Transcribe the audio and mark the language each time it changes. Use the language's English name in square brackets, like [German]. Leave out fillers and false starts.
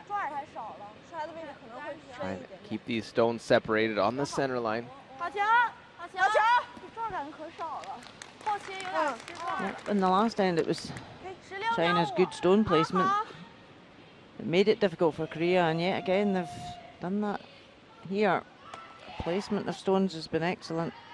[Chinese] 抓也太少了，刷的位置可能会深 [English] Trying [Chinese] 一 [English] to [Chinese] 点。 [English] keep these stones separated on the center line. [Chinese] 好球，好球，好球！抓感可少了，后期有点失状。 [English] Yep, in the last end, it was China's good stone placement. It made it difficult for Korea, and yet again they've done that here. Placement of stones has been excellent.